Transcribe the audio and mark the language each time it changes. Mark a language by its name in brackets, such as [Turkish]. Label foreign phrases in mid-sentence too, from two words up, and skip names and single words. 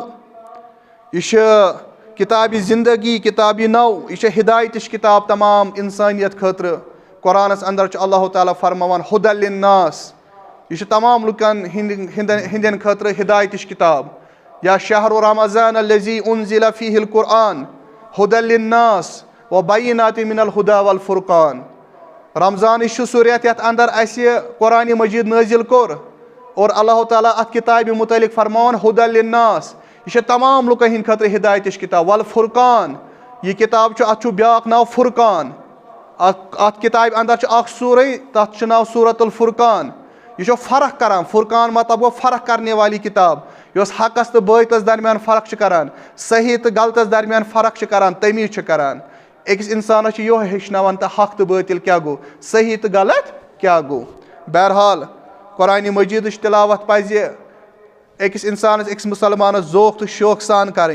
[Kashmiri] یہِ چھِ کِتابہِ زندگی, کِتابہِ نو, یہِ چھِ ہدایتٕچ کِتاب تمام انسانیت خٲطرٕ. قرآنَس اندر چھُ اللہ تعالیٰ فرماوان [Arabic] ہُدى للناس, [Kashmiri] یہِ چھُ تمام لُکن ہِنٛدٮ۪ن خٲطرٕ ہدایتٕچ کِتاب. [Arabic] یا شہر رمضان الذی انزل فیہ القرآن ہُدى للناس وبینات من الہدى والفرقان. [Kashmiri] رمضانٕچ چھُ سُہ رٮ۪تھ یتھ اندر اَسہِ قرآنِ مجیٖد نٲزِل کوٚر اور اللہ تعالیٰ اَتھ کِتابہِ مُتعلق فرماوان [Arabic] ہُدى للناس, [Kashmiri] یہِ چھِ تمام لُکن ہِنٛدِ خٲطرٕ ہدایتٕچ کِتاب. والفرقان, یہِ کِتاب چھُ, اَتھ چھُ بیٛاکھ ناو فرقان. اَتھ کِتابہِ اندر چھُ اکھ سوٗرے, تتھ چھُ ناو سوٗرۃ الفرقان. یہِ چھُ فرق کران. فرقان مطلب گوٚو [Urdu] فرق کرنے والی کِتاب, [Kashmiri] یۄس حقس تہٕ بٲطلس درمیان فرق چھِ کران, صحیح تہٕ غلطس درمیان فرق چھِ کران, تمیٖز چھِ کران. أکِس اِنسانس چھِ یِہوے ہیٚچھناوان تہٕ حق تہٕ بٲطل کیٛاہ گوٚو, صحیح تہٕ غلط کیٛاہ گوٚو. بہرحال قرآنِ مجیٖدٕچ تِلاوت پزِ أکِس اِنسانس, أکِس مُسلمانس ذوق تہٕ شوقہٕ سان کرٕنۍ.